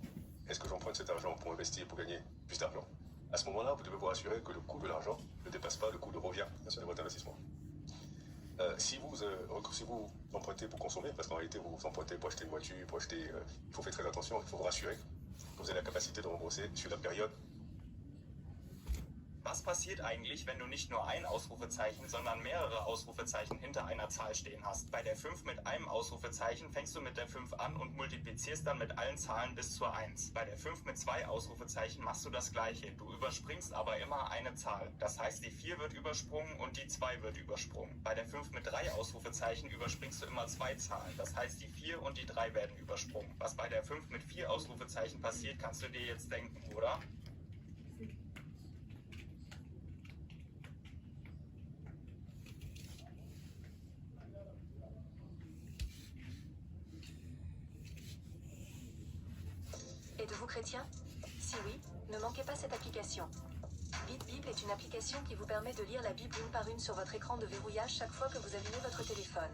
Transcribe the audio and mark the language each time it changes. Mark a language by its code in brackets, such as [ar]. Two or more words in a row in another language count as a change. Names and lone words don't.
[fr] Est-ce que j'emprunte cet argent pour investir, pour gagner plus d'argent? À ce moment-là, vous devez vous assurer que le coût de l'argent ne dépasse pas le coût de revient de votre investissement. Si vous empruntez pour consommer, parce qu'en réalité vous empruntez pour acheter une voiture, il faut faire très attention, il faut vous rassurer que vous avez la capacité de rembourser sur la période [de] Was passiert eigentlich, wenn du nicht nur ein Ausrufezeichen, sondern mehrere Ausrufezeichen hinter einer Zahl stehen hast? Bei der 5 mit einem Ausrufezeichen fängst du mit der 5 an und multiplizierst dann mit allen Zahlen bis zur 1. Bei der 5 mit 2 Ausrufezeichen machst du das gleiche. Du überspringst aber immer eine Zahl. Das heißt, die 4 wird übersprungen und die 2 wird übersprungen. Bei der 5 mit 3 Ausrufezeichen überspringst du immer 2 Zahlen. Das heißt, die 4 und die 3 werden übersprungen. Was bei der 5 mit 4 Ausrufezeichen passiert, kannst du dir jetzt denken, oder? [fr] Êtes-vous chrétien? Si oui, ne manquez pas cette application. BitBible est une application qui vous permet de lire la Bible une par une sur votre écran de verrouillage chaque fois que vous allumez votre téléphone.